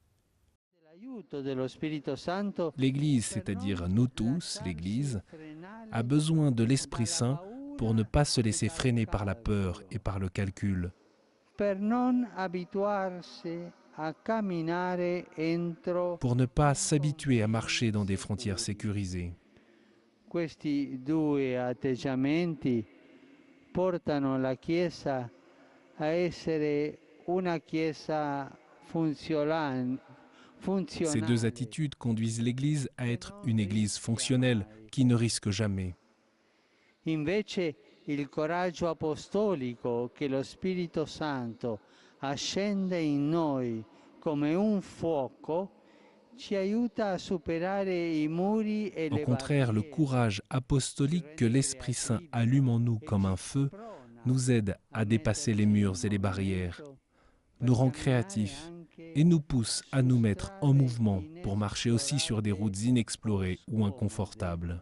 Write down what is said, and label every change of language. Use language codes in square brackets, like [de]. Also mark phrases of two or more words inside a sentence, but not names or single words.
[fr] L'Église, c'est-à-dire nous tous, l'Église, a besoin de l'Esprit Saint pour ne pas se laisser freiner par la peur et par le calcul. Pour ne pas s'habituer à marcher dans des frontières sécurisées. [it] Questi due atteggiamenti portano la Chiesa a essere una Chiesa funzionale. [fr] Ces 2 attitudes conduisent l'Église à être une Église fonctionnelle qui ne risque jamais. [it] Invece il coraggio apostolico che lo Spirito Santo accende in noi come un fuoco ci aiuta a superare i muri e [fr] Au le contraire, le courage apostolique que l'Esprit Saint allume en nous comme un feu nous aide à dépasser les murs et les barrières, nous rend créatifs et nous pousse à nous mettre en mouvement pour marcher aussi sur des routes inexplorées ou inconfortables.